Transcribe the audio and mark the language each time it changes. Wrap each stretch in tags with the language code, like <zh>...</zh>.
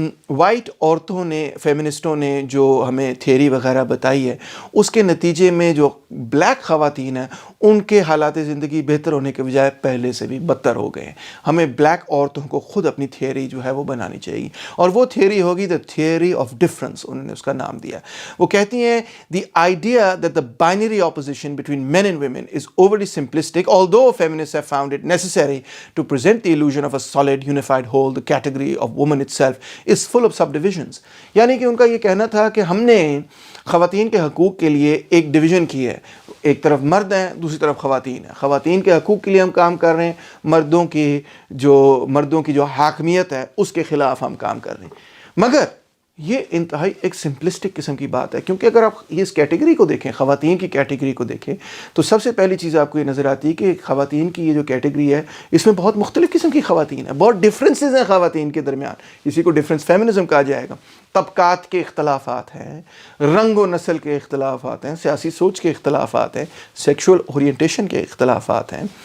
<ur>White عورتوں نے، فیمنسٹوں نے جو ہمیں تھیوری وغیرہ بتائی ہے اس کے نتیجے میں جو بلیک خواتین ہیں ان کے حالات زندگی بہتر ہونے کے بجائے پہلے سے بھی بدتر ہو گئے ہیں۔ ہمیں بلیک عورتوں کو خود اپنی تھیوری جو ہے وہ بنانی چاہیے، اور وہ تھیوری ہوگی دا تھیوری آف ڈفرنس، انہوں نے اس کا نام دیا۔ وہ کہتی ہیں</ur> <en>The idea that the binary opposition between men and women is overly simplistic, although feminists have found it necessary to present the illusion of a solid unified whole. The category of woman itself is full of subdivisions.</en> <ur>یعنی کہ ان کا یہ کہنا تھا کہ ہم نے خواتین کے حقوق کے لیے ایک ڈویژن کی ہے، ایک طرف مرد ہیں، دوسری طرف خواتین ہیں۔ خواتین کے حقوق کے لیے ہم کام کر رہے ہیں، مردوں کی جو حاکمیت ہے اس کے خلاف ہم کام کر رہے ہیں۔ مگر یہ انتہائی ایک سمپلسٹک قسم کی بات ہے، کیونکہ اگر آپ اس کیٹیگری کو دیکھیں، خواتین کی کیٹیگری کو دیکھیں، تو سب سے پہلی چیز آپ کو یہ نظر آتی ہے کہ خواتین کی یہ جو کیٹیگری ہے اس میں بہت مختلف قسم کی خواتین ہیں، بہت ڈفرینسز ہیں خواتین کے درمیان۔ اسی کو ڈفرینس فیمنزم کہا جائے گا۔ طبقات کے اختلافات ہیں، رنگ و نسل کے اختلافات ہیں، سیاسی سوچ کے اختلافات ہیں، سیکشول اورینٹیشن کے اختلافات ہیں۔</ur>